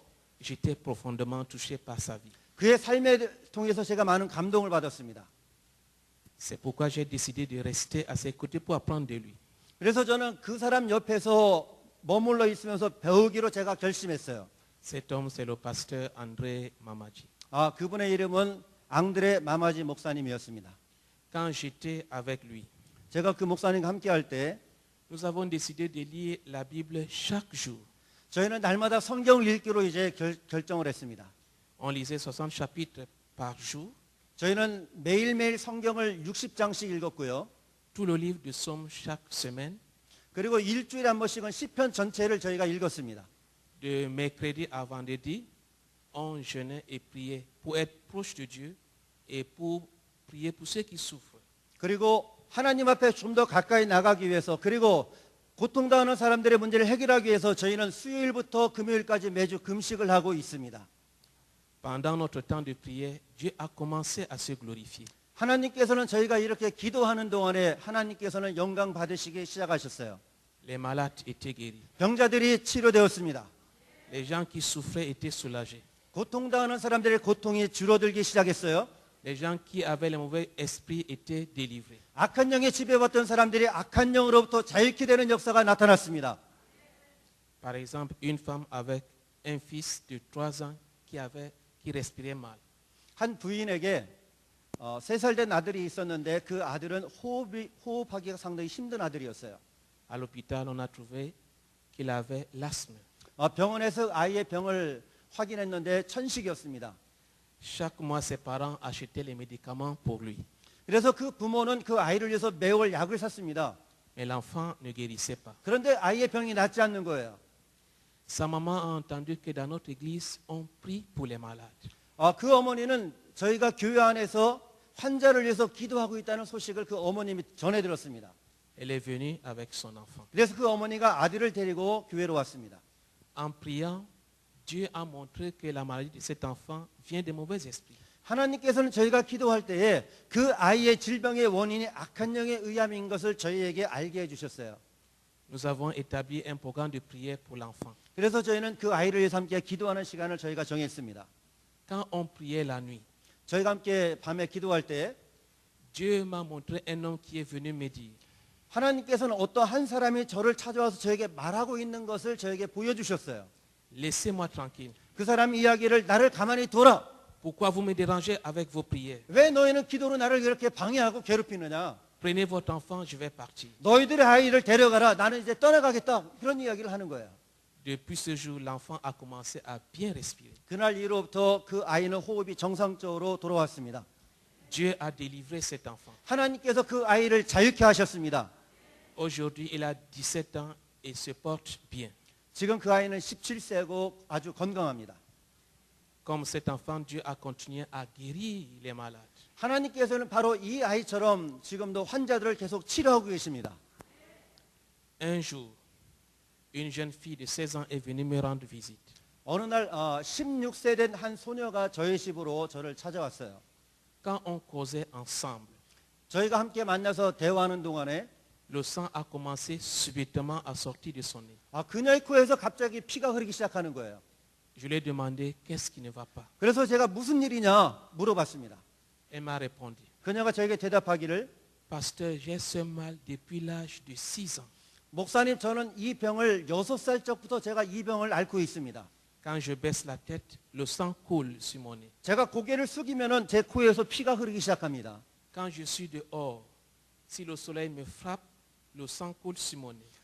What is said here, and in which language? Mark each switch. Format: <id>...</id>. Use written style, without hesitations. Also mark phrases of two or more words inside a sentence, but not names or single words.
<fr>j'étais profondément touché par sa vie.</fr> <ko>그의 삶에 통해서 제가 많은 감동을 받았습니다.</ko> <fr>C'est pourquoi j'ai décidé de rester à ses côtés pour apprendre de lui.</fr> <ko>그래서 저는 그 사람 옆에서 머물러 있으면서 배우기로 제가 결심했어요.</ko> <fr>Cet homme, c'est le pasteur André Mamadji.</fr> <ko>그분의 이름은 앙드레 마마지 목사님이었습니다.</ko> <fr>Quand j'étais avec lui,</fr> <ko>제가 그 목사님과 함께 할 때</ko> <fr>nous avons décidé de lire la Bible chaque jour.</fr> <ko>저희는 날마다 성경을 읽기로 이제 결정을 했습니다.</ko> <fr>On lisait 60 chapitres par jour,</fr> <ko>저희는 매일매일 성경을 60장씩 읽었고요.</ko> <fr>tout le livre de Psaumes chaque semaine.</fr> <ko>그리고 일주일에 한 번씩은 시편 전체를 저희가 읽었습니다.</ko> <fr>De mercredi à vendredi, on jeûnait et priait pour être proche de Dieu et pour prier pour ceux qui souffrent.</fr> <ko>그리고 하나님 앞에 좀 더 가까이 나가기 위해서 그리고 고통당하는 사람들의 문제를 해결하기 위해서 저희는 수요일부터 금요일까지 매주 금식을 하고 있습니다.</ko> <fr>Pendant notre temps de prière, Dieu a commencé à se glorifier.</fr> <ko>하나님께서는 저희가 이렇게 기도하는 동안에 하나님께서는 영광 받으시기 시작하셨어요.</ko> <fr>Les malades étaient guéris.</fr> <ko>병자들이 치료되었습니다.</ko> <fr>Les gens qui souffraient étaient soulagés.</fr> <ko>고통당하는 사람들의 고통이 줄어들기 시작했어요.</ko> <fr>Les gens qui avaient les mauvais esprits étaient délivrés.</fr> <ko>악한 영에 지배받던 사람들이 악한 영으로부터 자유케 되는 역사가 나타났습니다.</ko> <fr>Par exemple, une femme avec un fils de 3 ans qui respirait mal.</fr> <ko>한 부인에게 3살 된 아들이 있었는데 그 아들은 호흡하기가 상당히 힘든 아들이었어요.</ko> <fr>À l'hôpital, on a trouvé qu'il avait l'asthme.</fr> <ko>병원에서 아이의 병을 확인했는데 천식이었습니다.</ko> <fr>Chaque mois, ses parents achetaient les médicaments pour lui.</fr> <ko>그래서 그 부모는 그 아이를 위해서 매월 약을 샀습니다.</ko> <fr>Mais l'enfant ne guérissait pas.</fr> <ko>그런데 아이의 병이 낫지 않는 거예요.</ko> <fr>Sa maman a entendu que dans notre église, on prie pour les malades.</fr> <ko>그 어머니는 저희가 교회 안에서 환자를 위해서 기도하고 있다는 소식을 그 어머님이 전해 들었습니다.</ko> <fr>Elle est venue avec son enfant.</fr> <ko>그래서 그 어머니가 아들을 데리고 교회로 왔습니다.</ko> <fr>En priant, Dieu a montré que la maladie de cet enfant vient des mauvais esprits.</fr> <ko>하나님께서는 저희가 기도할 때에 그 아이의 질병의 원인이 악한 영에 의함인 것을 저희에게 알게 해주셨어요.</ko> <fr>Nous avons établi un programme de prière pour l'enfant.</fr> <ko>그래서 저희는 그 아이를 위해서 함께 기도하는 시간을 저희가 정했습니다.</ko> <fr>Quand on priait la nuit,</fr> <ko>저희가 함께 밤에 기도할 때</ko> <fr>Dieu m'a montré un homme qui est venu me dire,</fr> <ko>하나님께서는 어떤 한 사람이 저를 찾아와서 저에게 말하고 있는 것을 저에게 보여주셨어요.</ko> <fr>laissez-moi tranquille.</fr> <ko>그 사람 이야기를 나를 가만히 둬라.</ko> <fr>Pourquoi vous me dérangez avec vos prières?</fr> <ko>왜 너희는 기도로 나를 이렇게 방해하고 괴롭히느냐.</ko> <fr>Prenez votre enfant, je vais partir.</fr> <ko>너희들의 아이를 데려가라. 나는 이제 떠나가겠다. 그런 이야기를 하는 거예요.</ko> <fr>Depuis ce jour, l'enfant a commencé à bien respirer.</fr> <ko>그날 이후로부터 그 아이는 호흡이 정상적으로 돌아왔습니다.</ko> <fr>Dieu a délivré cet enfant.</fr> <ko>하나님께서 그 아이를 자유케 하셨습니다.</ko> <fr>Aujourd'hui, il a 17 ans et se porte bien.</fr> <ko>지금 그 아이는 17세고 아주 건강합니다.</ko> <fr>Comme cet enfant, Dieu a continué à guérir les malades.</fr> <ko>하나님께서는 바로 이 아이처럼 지금도 환자들을 계속 치료하고 계십니다.</ko> <fr>Un jour, une jeune fille de 16 ans est venue me rendre visite.</fr> <ko>어느 날 16세 된 한 소녀가 저희 집으로 저를 찾아왔어요.</ko> <fr>Quand on causait ensemble,</fr> <ko>저희가 함께 만나서 대화하는 동안에</ko> <fr>le sang a commencé subitement à sortir de son nez.</fr> <ko>그녀의 코에서 갑자기 피가 흐르기 시작하는 거예요.</ko> <fr>Je lui ai demandé qu'est-ce qui ne va pas.</fr> <ko>그래서 제가 무슨 일이냐 물어봤습니다.</ko> <fr>Elle m'a répondu,</fr> <ko>그녀가 저에게 대답하기를</ko> <fr>Pasteur, j'ai ce mal depuis l'âge de 6 ans.</fr> <ko>목사님 저는 이 병을 6살 적부터 제가 이 병을 앓고 있습니다.</ko> <fr>Quand je baisse la tête, le sang coule sur mon nez.</fr> <ko>제가 고개를 숙이면은 제 코에서 피가 흐르기 시작합니다.</ko> <fr>Quand je suis dehors, si le soleil me frappe, le sang coule sur mon nez.</fr>